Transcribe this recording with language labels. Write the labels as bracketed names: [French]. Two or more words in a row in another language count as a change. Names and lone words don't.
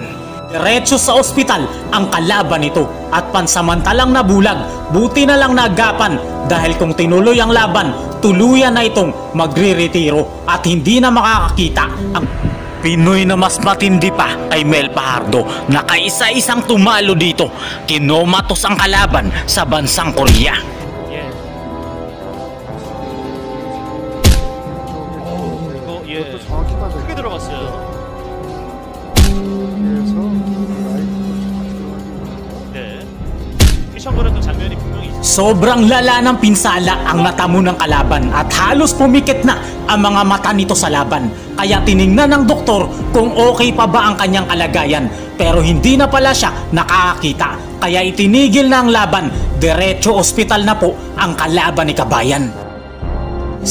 [Filipino] Diretso sa ospital ang kalaban nito at pansamantalang nabulag, buti na lang nagapan dahil kung tinuloy ang laban tuluyan na itong magre-retiro at hindi na makakakita ang Pinoy na mas matindi pa kay Mel Fajardo na kaisa-isang tumalo dito. Kinomatos ang kalaban sa bansang Korea. Yes. [Korean] 이거 예. 크게 들어갔어요. 네. 피셔버렸던 장면이 분명히 [Filipino] Sobrang lala ng pinsala ang natamo ng kalaban at halos pumikit na ang mga mata nito sa laban. Kaya tiningnan ng doktor kung okay pa ba ang kanyang kalagayan. Pero hindi na pala siya nakakakita. Kaya itinigil na ang laban. Diretso ospital na po ang kalaban ni kabayan.